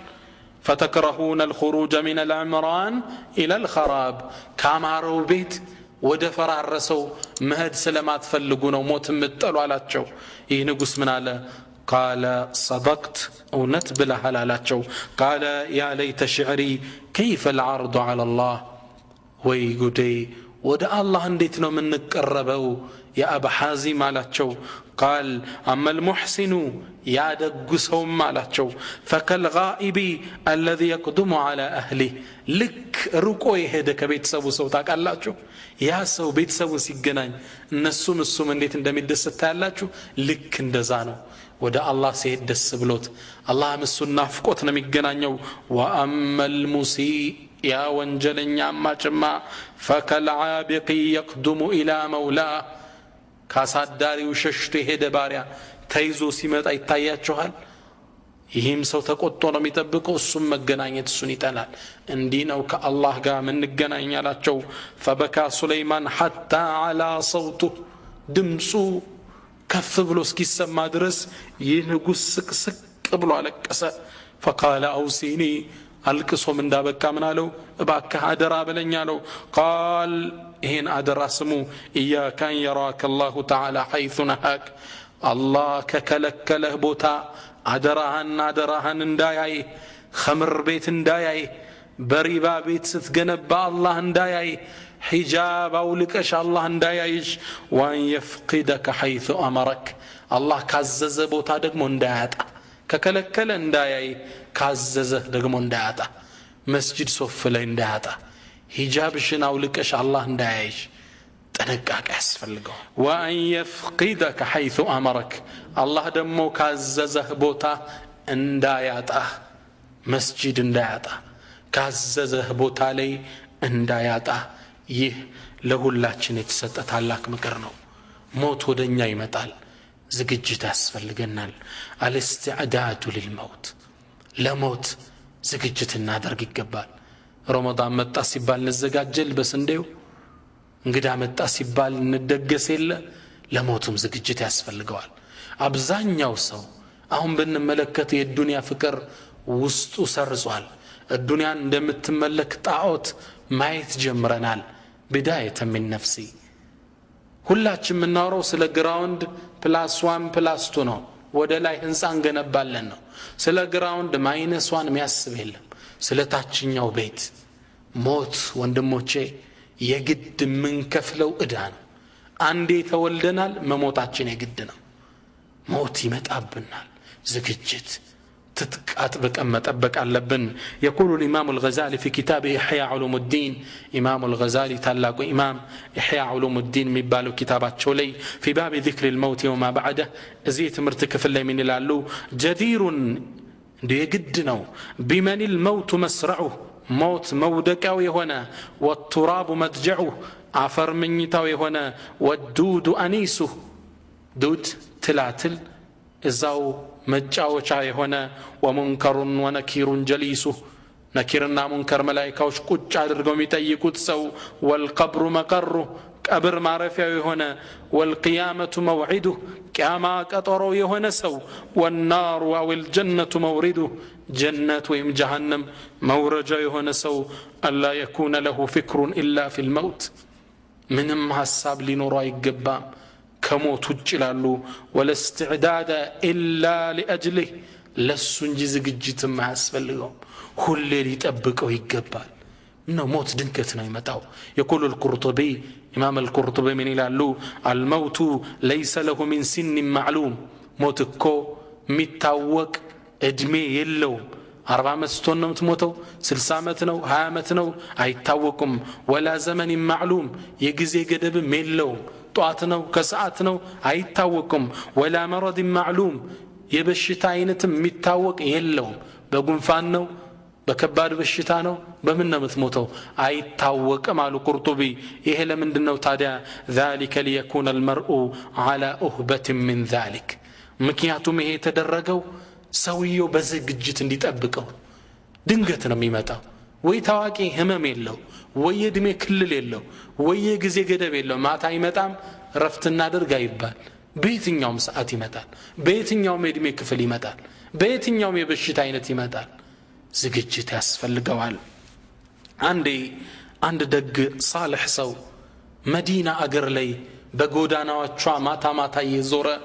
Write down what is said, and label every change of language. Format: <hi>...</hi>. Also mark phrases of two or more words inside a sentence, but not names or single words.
<ar>فتكرهون الخروج من العمران إلى الخراب كامارو بيت</ar> <am>ወደ ፈራረሰው መሄድ ስለማትፈልጉ ነው ሞት የምትጠሉ አላቸው። ይህ ንጉስ ምን አለ?</am> <ar>قال صدقت</ar> <am>እውነት ብለሃል አላቸው።</am> <ar>قال يا ليت شعري كيف العرض على الله</ar> <am>ወይ ጉዴ ወደ አላህ እንዴት ነው የምንቀርበው ያ አባ ሐዚም አላቸው።</am> <ar>قال اما المحسن يا</ar> <am>دغسው አላቸው</am> <ar>فكالغائب الذي يقدم على اهله</ar> <am>ልክ ሩቆ የሄደ ከቤተሰቡ ሰው ታውቃላችሁ ያ ሰው ቤተሰቡ ሲገናኝ እነሱም እንዴት እንደሚደሰት ታያላችሁ። ልክ እንደዛ ነው ወደ አላህ ሲሄድ ደስ ብሎት አላህ እሱን ናፍቆት ነው የሚገናኘው።</am> <ar>واما المسيء يا</ar> <am>ወንጀለኛ ማጭማ</am> <ar>فكالعابق يقدم الى مولاه</ar> <am>ካሳዳሪው ሸሽቶ ሄደ ባሪያ ተይዞ ሲመጣ ይታያችኋል። ይህም ሰው ተቆጥቶ ነው የሚጠብቀው እሱም መገናኘት እሱን ይጠላል። እንዲህ ነው ከአላህ ጋር ምንገናኝ አላቸው።</am> <ar>فبكى سليمان حتى على صوته</ar> <am>ድምፁ ከፍ ብሎ እስኪሰማ ድረስ ይህ ንጉስ ስቅስቅ ብሎ አለቀሰ።</am> <ar>فقال اوصيني</ar> <am>አልቅሶም እንዳበቃ ምን አለው? እባክህ አደራ በለኝ አለው። قال ይሄን አደራ ስሙ</am> <ar>إياك أن يراك الله تعالى حيث نهاك الله</ar> <am>ከከለከለህ ቦታ አደራህን እንዳያይ፣ ኸምር ቤት እንዳያይ፣ በሪባ ቤት ስትገነባ አላህ እንዳያይ፣ ሒጃብ አውልቀሽ አላህ እንዳያይሽ፣</am> <ar>وأن يفقدك حيث أمرك الله</ar> <am>ካዘዘ ቦታ ደግሞ እንዳያጣ፣ ከከለከለ እንዳያይ፣ ካዘዘ ደግሞ እንዳያጣ፣ መስጂድ ሶፍ ላይ እንዳያጣ፣ ሂጃብሽን አውልቀሽ አላህ እንዳያይሽ ጥንቃቄ ያስፈልገው።</am> <ar>وأن يفقدك حيث أمرك الله</ar> <am>ደግሞ ካዘዘህ ቦታ እንዳያጣ፣ መስጂድ እንዳያጣ፣ ካዘዘህ ቦታ ላይ እንዳያጣ። ይህ ለሁላችን የተሰጠ ታላቅ ምክር ነው። ሞት ወደኛ ይመጣል፣ ዝግጅት ያስፈልገናል።</am> <ar>الاستعداد للموت</ar> <am>ለሞት ዝግጅት እናደርግ ይገባል። ረመዳን መጣ ሲባል እንዘጋጀል በስንዴው፣ እንግዳ መጣ ሲባል እንደገስ የለ፣ ለሞቱም ዝግጅት ያስፈልገዋል። አብዛኛው ሰው አሁን ብንመለከት የዱንያ ፍቅር ውስጡ ሰርጿል። ዱንያን እንደምትመለክ ጣዖት ማየት ጀምረናል።</am> <ar>بداية من نفسي</ar> <am>ሁላችን የምናወራው ስለ ግራውንድ +1 +2 ነው። ወደ ላይ ህንጻ እንገነባለን ነው። ስለ ግራውንድ -1 የሚያስብ የለም። ስለ ታችኛው ቤት ሞት ወንድሞቼ የግድ የምንከፍለው ዕዳ ነው። አንዴ ተወልደናል፣ መሞታችን የግድ ነው። ሞት ይመጣብናል። ዝግጅት تتقاطبق مطبق አለብን።</am> <ar>يقول الإمام الغزالي في كتابه إحياء علوم الدين إمام الغزالي</ar> <am>ታላቁ ኢማም إحياء علوم الدين የሚባለው ኪታባቸው ላይ</am> <ar>في باب ذكر الموت وما بعده</ar> <am>እዚህ ትምህርት ክፍል ላይ ምን ይላሉ?</am> <ar>جدير</ar> <am>የግድ ነው</am> <ar>بمن الموت مسرعه موت</ar> <am>መውደቂያው የሆነ</am> <ar>والتراب مضجعه</ar> <am>አፈር ምኝታው የሆነ</am> <ar>والدود أنيسه دود</ar> <am>ትላትል እዛው መጫወቻ የሆነ</am> <ar>ومنكر ونكير جليسه</ar> <am>ነኪርና ሙንከር መላእክቶች ቁጭ አድርገው የሚጠይቁት ሰው</am> <ar>والقبر مقره</ar> <am>ቀብር ማረፊያው የሆነ</am> <ar>والقيامة موعده</ar> <am>ቂያማ ቀጠሮ የሆነ ሰው</am> <ar>والنار أو الجنة مورده</ar> <am>ጀነት ወይም ጀሃነም መውረጃ የሆነ ሰው</am> <ar>ألا يكون له فكر إلا في الموت</ar> <am>ምንም ሐሳብ ሊኖረው አይገባም ከሞት ውጭ ይላሉ።</am> <ar>ولا استعداد إلا لأجله</ar> <am>ለሱ እንጂ ዝግጅት ማያስፈልገው ሁሌ ሊጠብቀው ይገባል። ነው ሞት ድንገት ነው ይመጣው።</am> <ar>يقول القرطبي إمام القرطبي من</ar> <am>ይላሉ</am> <ar>الموت ليس له من سن معلوم</ar> <am>ሞት እኮ የሚታወቅ እድሜ የለውም። 40 ዓመት ስትሆን ነው የምትሞተው፣ 60 ዓመት ነው፣ 20 ዓመት ነው፣ አይታወቅም።</am> <ar>ولا زمن معلوم</ar> <am>የጊዜ ገደብም የለውም። ጧት ነው ከሰዓት ነው አይታወቅም።</am> <ar>ولا مرض معلوم</ar> <am>የበሽታ አይነትም የሚታወቅ የለውም። በጉንፋን ነው፣ በከባድ በሽታ ነው፣ በምን ነው የምትሞተው አይታወቅም አሉ ቁርጡቢ። ይሄ ለምንድን ነው ታዲያ?</am> <ar>ذلك ليكون المرء على أهبة من ذلك</ar> <am>ምክንያቱም ይሄ የተደረገው ሰውየው በዝግጅት እንዲጠብቀው። ድንገት ነው የሚመጣው። ወይ ታዋቂ ህመም የለው፣ ወይ እድሜ ክልል የለው፣ ወይ ጊዜ ገደብ የለው። ማታ ይመጣም ረፍት እናድርግ አይባል። በየትኛውም ሰዓት ይመጣል፣ በየትኛውም እድሜ ክፍል ይመጣል፣ በየትኛውም የበሽታ አይነት ይመጣል። ዝግጅት ያስፈልገዋል። አንድ ደግ ሳልህ ሰው መዲና አገር ላይ በጎዳናዎቿ ማታ ማታ እየዞረ</am>